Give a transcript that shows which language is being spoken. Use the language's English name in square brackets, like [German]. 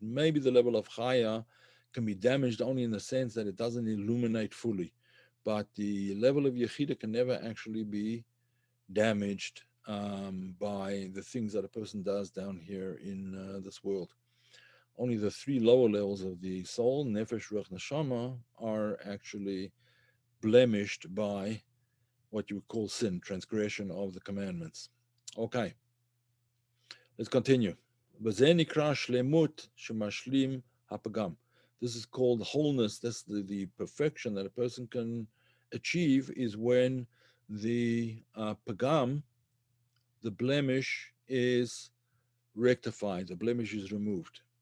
[English] Maybe the level of Chaya can be damaged only in the sense that it doesn't illuminate fully, but the level of Yechida can never actually be damaged by the things that a person does down here in this world. Only the three lower levels of the soul, Nefesh, Ruach, Neshama, are actually blemished by what you would call sin, transgression of the commandments. Okay, let's continue. [Hebrew] וזה נקרא שלמות שמשלים הפגם. [English] This is called wholeness. That's the perfection that a person can achieve is when the pagam, the blemish, is rectified, the blemish is removed.